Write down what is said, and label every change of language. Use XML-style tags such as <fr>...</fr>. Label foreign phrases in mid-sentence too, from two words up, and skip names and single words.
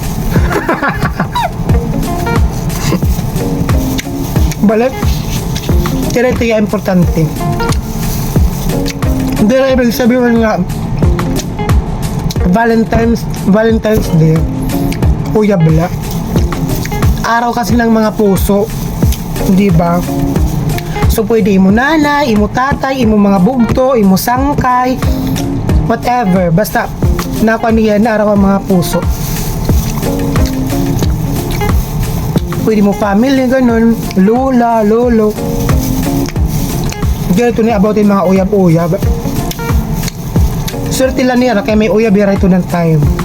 <tl>Balik, kaya ito yung importante. Hindi rin ibig sabihin nga Valentine's Day, kuya bala. Araw kasi ng mga puso, di ba?</tl> <war>So pwede imo nanay, imo tatay, imo mga bugto, imo sangkay, whatever.</war> <tl>Basta nakaniyan na araw ang mga puso. Pwede mo family, ganun, lola, lolo. Ganito ni about yung mga uyab-uyab. Swerte lang niya, kaya may uyab yara ito ng time.</tl>